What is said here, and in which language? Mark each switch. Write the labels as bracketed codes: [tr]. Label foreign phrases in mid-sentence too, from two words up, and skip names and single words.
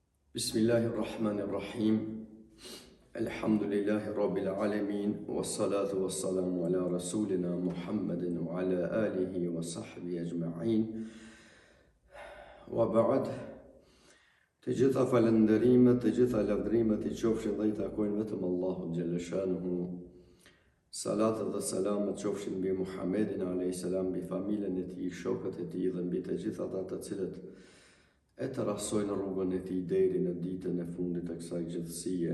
[ar] بسم الله الرحمن الرحيم. الحمد لله رب العالمين. والصلاة والسلام على رسولنا محمد وعلى آله وصحبه أجمعين. وبعد. [sq] Të gjitha falënderimet, të gjitha lavdrimet I qofshin dhe I takojnë vetëm Allahut [ar] جل شأنه. [sq] Salat dhe salamet qofshin mbi Muhammedin a.s. mbi familjen e tij, shokët e tij dhe mbi të gjitha ata të cilët e të rasojnë rrugën e tij deri në ditën e fundit të kësaj gjithësie.